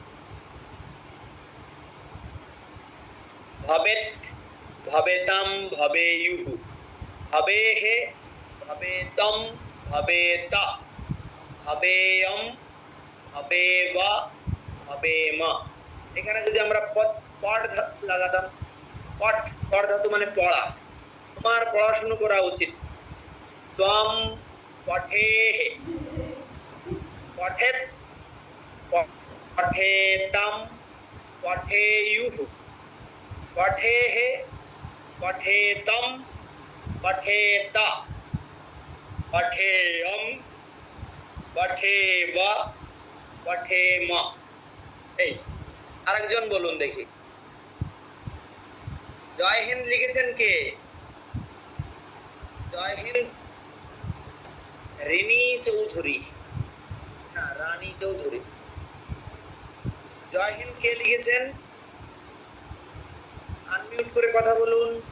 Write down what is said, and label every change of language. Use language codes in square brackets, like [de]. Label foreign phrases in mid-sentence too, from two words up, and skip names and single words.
[sa] ভবেত, ভবেতাম, ভবেয়ুঃ, ভবেহে, ভবেতম, ভবেতা, ভবেয়ম, ভবেব, ভবেম। [bn] এখানে যদি আমরা পট ধাতু লাগাতাম, পট, পট ধাতু মানে পড়া। তোমার পড়াশুনো করা উচিত। [sa] ত্বম পঠেহে, পঠেত, পঠেতাম, পঠেয়ুঃ, পঠেহে, পঠেতম, পঠেতা, পঠেয়ম, পঠেব, পঠেম। [bn] এই আরেকজন বলুন দেখি। জয় হিন্দ লিখেছেন কে? জয় হিন্দ রিনি চৌধুরী, না রানী চৌধুরী। জয় হিন্দ কে লিখেছেন? আনমিউট করে কথা বলুন।